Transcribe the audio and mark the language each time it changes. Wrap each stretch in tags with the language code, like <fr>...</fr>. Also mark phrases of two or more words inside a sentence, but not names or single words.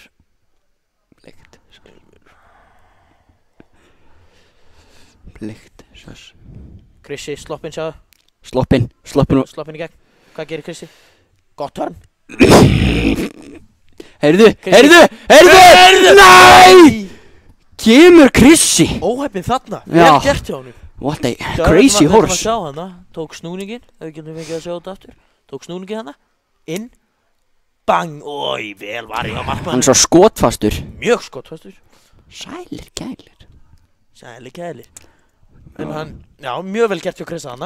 <is>Bleikt. Bleikt, söss. Krissi, sloppinn sjáðu. Sloppinn og... Sloppinn í gegn. Hvað gerir Krissi? Gott hörn. Heyrðu! Nei! Kemur Krissi! Óheppinn þarna. Já. Vel gert hjá honum.</is> <en>What a crazy horse.</en> <is>Við ætlum að sjá hana. Tók snúningin. Ef við getum fengið að sjá þetta aftur. Tók snúningin hana. Inn. Bang. Ói, vel var ég á markmann. Hann er svo skotfastur. Mjög skotfastur. Sælir gælir. Sæli kælir. En hann, já, mjög vel gert hjá Krissa hana.</is>